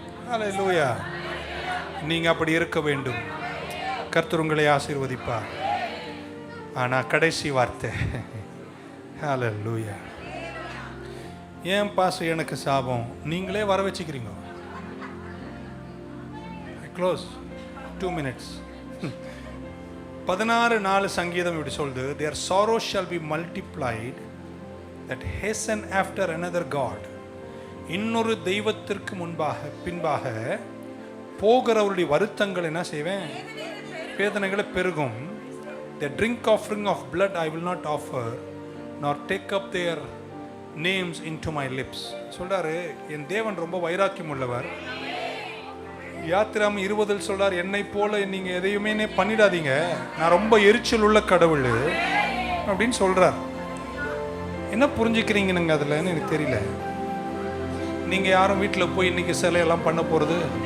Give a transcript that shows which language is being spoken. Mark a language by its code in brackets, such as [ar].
[ta] ஹல்லேலூயா. நீங்க அப்படி இருக்க வேண்டும். கர்த்தர் உங்களை ஆசீர்வதிப்பார். ஆனா கடைசி வார்த்தை, ஹல்லேலூயா. ஏன் பாஸ்டர் எனக்கு சாபம்? நீங்களே வர வச்சுக்கிறீங்க. Close 2 minutes. [en] 16:4 [ta] சங்கீதம் இப்படி சொல்லுது, [en] their sorrow shall be multiplied that hasten after another god. [ta] இன்னொரு தெய்வத்திற்கு பின்பாக போகிறவருடைய வருத்தங்கள் என்ன செய்வேன்? வேதனைகளை பெருகும். [en] the drink offering of blood I will not offer nor take up their names into my lips. [ta] சொல்றாரு, என் தேவன் ரொம்ப வைராக்கியம் உள்ளவர். யாத்திராம் 20 சொல்றார், என்னை போல நீங்க எதையுமே பண்ணிடாதீங்க, நான் ரொம்ப எரிச்சல் உள்ள கடவுள் அப்படின்னு சொல்றார். என்ன புரிஞ்சுக்கிறீங்க அதுலன்னு எனக்கு தெரியல. நீங்க யாரும் வீட்டில் போய் இன்னைக்கு சிலையெல்லாம் பண்ண போறது?